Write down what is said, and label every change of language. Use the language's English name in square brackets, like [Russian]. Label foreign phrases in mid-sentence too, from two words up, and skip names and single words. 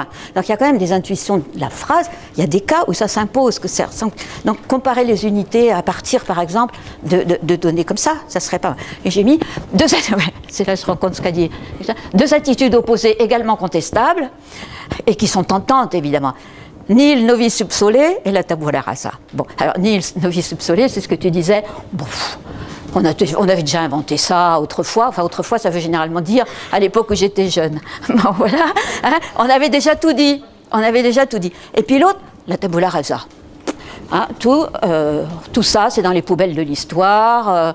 [French] Donc, il y a quand même des intuitions de la phrase. Il y a des cas où ça s'impose. Donc, comparer les unités à partir, par exemple, de données comme ça serait pas mal. Et j'ai mis c'est là que je rencontre ce qu'a dit. Deux attitudes opposées également contestables et qui sont tentantes, évidemment. [Latin] Nihil novi sub sole et la tabula rasa. [French] Bon, alors, [Latin] nihil novi sub sole, [French] c'est ce que tu disais. Bon, on avait déjà inventé ça autrefois. Enfin, autrefois, ça veut généralement dire à l'époque où j'étais jeune. Bon, voilà. Hein, on avait déjà tout dit. Et puis l'autre, la [Latin] tabula rasa. [French] Hein, tout ça, c'est dans les poubelles de l'histoire.